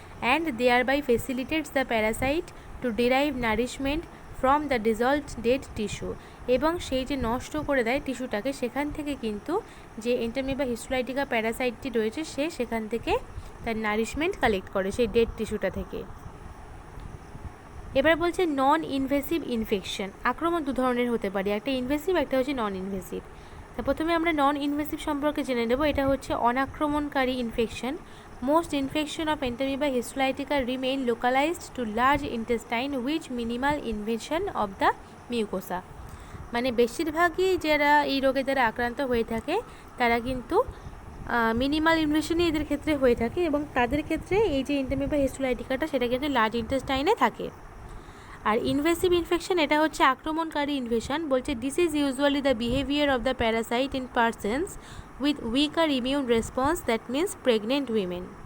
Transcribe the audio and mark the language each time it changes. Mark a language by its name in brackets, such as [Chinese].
[English] and thereby facilitates the parasite to derive nourishment from the dissolved dead tissue, [Bangla] এবং সেই যে নষ্ট করে দেয় টিস্যুটাকে, সেখান থেকে কিন্তু যে এন্টামিবা হিস্টোলাইটিকা প্যারাসাইটটি রয়েছে সে সেখান থেকে তার নারিশমেন্ট কালেক্ট করে সেই ডেড টিস্যুটা থেকে। এবার বলছে নন ইনভেসিভ ইনফেকশন। আক্রমণ দু ধরনের হতে পারে, একটা ইনভেসিভ, একটা হচ্ছে নন ইনভেসিভ। তা প্রথমে আমরা নন ইনভেসিভ সম্পর্কে জেনে নেব। এটা হচ্ছে অনাক্রমণকারী infection. [English] Most infection of Entamoeba histolytica remain localized to large intestine with minimal invasion of the mucosa. [Bangla] মানে বেশিরভাগই যারা এই রোগের দ্বারা আক্রান্ত হয়ে থাকে তারা কিন্তু মিনিমাল ইনভেশনই এদের ক্ষেত্রে হয়ে থাকে, এবং তাদের ক্ষেত্রে এই যে এন্টামিবা হিস্টোলাইটিকাটা সেটা কিন্তু লার্জ ইন্টেস্টাইনে থাকে। আর ইনভেসিভ ইনফেকশন এটা হচ্ছে আক্রমণকারী ইনভেশন। বলছে [English] This is usually the behaviour of the parasite in persons with weaker immune response, that means pregnant women.